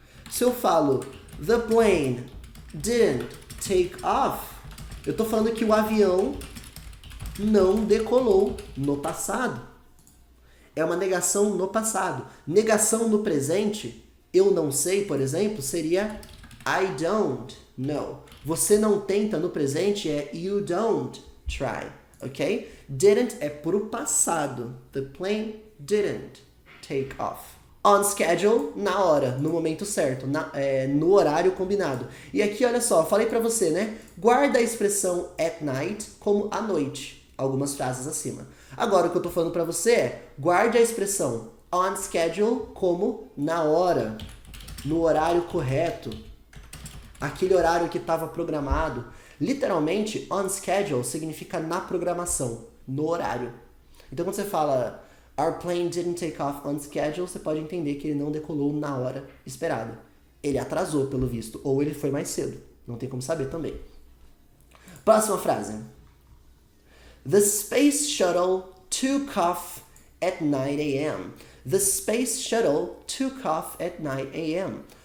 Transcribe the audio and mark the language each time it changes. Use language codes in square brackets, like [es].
[pt] Se eu falo [en] the plane didn't take off, [pt] eu estou falando que o avião não decolou no passado. É uma negação no passado. Negação no presente, eu não sei, por exemplo, seria [en] I don't know. [pt] Você não tenta no presente é [en] you don't try, [pt] ok? Didn't é pro passado. [en] The plane didn't take off. [pt] On schedule, na hora, no momento certo, no horário combinado. E aqui, olha só, falei pra você, né? Guarda a expressão at night como à noite. Algumas frases acima. Agora, o que eu tô falando pra você é, guarde a expressão on schedule como na hora, no horário correto, aquele horário que estava programado. Literalmente, on schedule significa na programação, no horário. Então, quando você fala [en] our plane didn't take off on schedule, [pt] você pode entender que ele não decolou na hora esperada. Ele atrasou, pelo visto, ou ele foi mais cedo. Não tem como saber também. Próxima frase. [en] The space shuttle took off at 9 a.m. The space shuttle took off at 9 a.m.